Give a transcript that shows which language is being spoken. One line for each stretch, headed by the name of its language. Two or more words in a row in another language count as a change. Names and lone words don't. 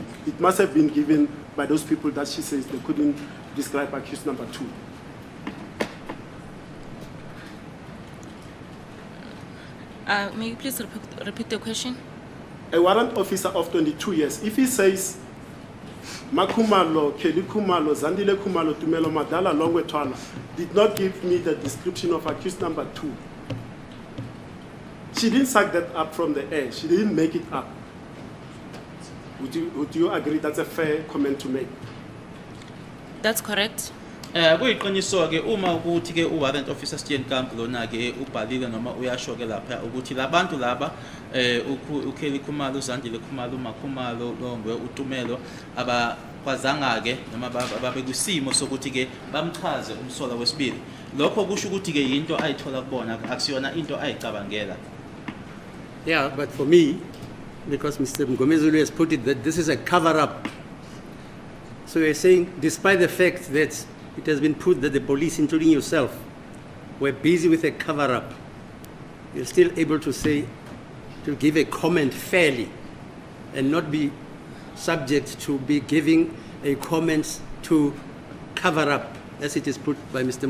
English: It must have been given by those people that she says they couldn't describe accused number 2. May you please repeat the question? A warrant officer of 22 years, if he says Makumalo, Kelly Kumalo, Zandile Kumalo, Tumelo Madala, Longwe Twala, did not give me the description of accused number 2. She didn't suck that up from the air. She didn't make it up. Would you agree that's a fair comment to make? That's correct.
Zulu: Kuyiqiniso ke uma ukuthi ke uwarrant officer Steenkamp lona ke ubhalile noma uyasho ke lapha ukuthi labantu laba uKelly Khumalo, uZandile Khumalo, uMakhumalo, Longwe, uTumelo abakwazanga ke noma babe kusimo sokuthi ke bamchaze umsola wesibili. Lokho kusho ukuthi ke into ayithola kubona akusiyona into ayicabangela.
English: Yeah, but for me, because Mr. Mgomezulu has put it that this is a cover-up. So you're saying, despite the fact that it has been put that the police, including yourself, were busy with a cover-up, you're still able to say, to give a comment fairly and not be subject to be giving a comment to cover up, as it is put by Mr.